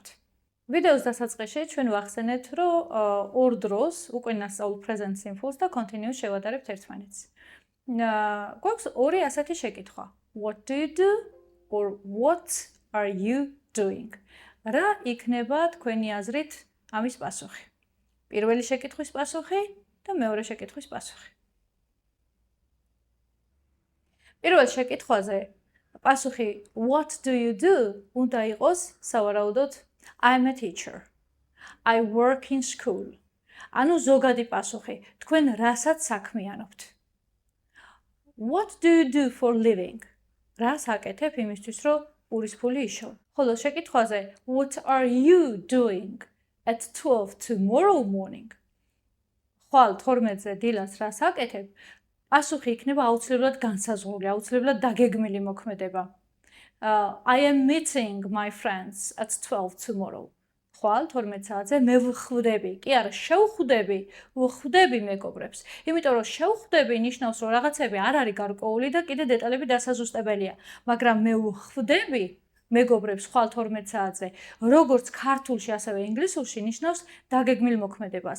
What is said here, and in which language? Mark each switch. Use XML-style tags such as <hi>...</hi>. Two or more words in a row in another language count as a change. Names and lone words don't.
<ka>ვიდეოს დასაწყისში ჩვენ ვახსენეთ, რომ ორ დროს უკვე ნასწავლ</ka> <en>present simple-</en> <ka>ს და continuous შევადარებთ ერთმანეთს. გვაქვს ორი ასეთი შეკითხვა.</ka> <en>What do you do or what are you doing?</en> <ka>რა იქნება თქვენი აზრით ამის პასუხი? პირველი შეკითხვის პასუხი და მეორე შეკითხვის პასუხი. პირველ შეკითხვაზე პასუხი</ka> <en>what do you do</en> <ka>უნდა იყოს სავარაუდოდ</ka> <en>I'm a teacher. I work in school.</en> <ka>ანუ ზოგადი პასუხი, თქვენ რასაც საქმიანობთ?</ka> <en>What do you do for living?</en> <ka>რას აკეთებ იმისთვის, რომ ურისფული იშოვო? ხოლო შეკითხვაზე</ka> <en>what are you doing at 12 tomorrow morning?</en> <ka>ხვალ 12-ზე დილას რას აკეთებ? პასუხი იქნება აუცილებლად განსაზღვრული, აუცილებლად დაგეგმილი მოქმედება.</ka> <en>I am meeting my friends at 12 tomorrow.</en> <ka>ხვალ 12 საათზე მე ვხვდები, კი არა, შევხვდები, ვხვდები მეგობრებს. იმიტომ რომ შევხვდები ნიშნავს, რომ რაღაცები არ არის გარკვეული და კიდე დეტალები დასაზუსტებელია, მაგრამ მე ვხვდები მეგობრებს ხვალ 12 საათზე, როგორც ქართულში, ასევე ინგლისურში ნიშნავს დაგეგმილ მოქმედებას.</ka>